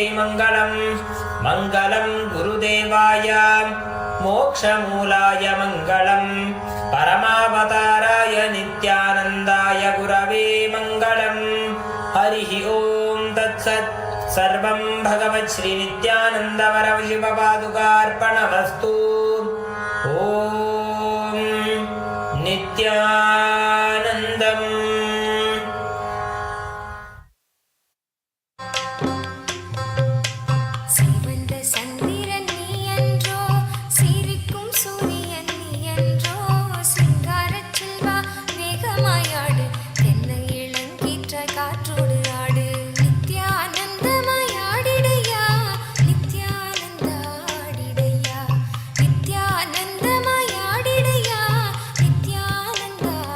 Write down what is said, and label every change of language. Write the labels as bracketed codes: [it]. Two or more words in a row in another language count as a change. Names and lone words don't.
[sa] मङ्गलं मङ्गलं गुरुदेवाय मोक्षमूलाय मङ्गलं परमावताराय नित्यानन्दाय गुरवे मङ्गलं हरिः ॐ तत्सत् सर्वं भगवत् श्रीनित्यानन्द परमशिवपादुकार्पणमस्तु ॐ नित्यानन्दम् [ta] சிவந்த சந்திரன் நீ என்றோ சிரிக்கும் சூரியன் நீ என்றோ சிங்காரச் செல்வா வேகமாயாடு தென்னை இளங்கீற்ற காற்றோடு ஆடு நித்யானந்தமாயாடிடையா நித்யானந்தாடிடையா நித்யானந்தமாயாடிடையா நித்யானந்தாடிடையா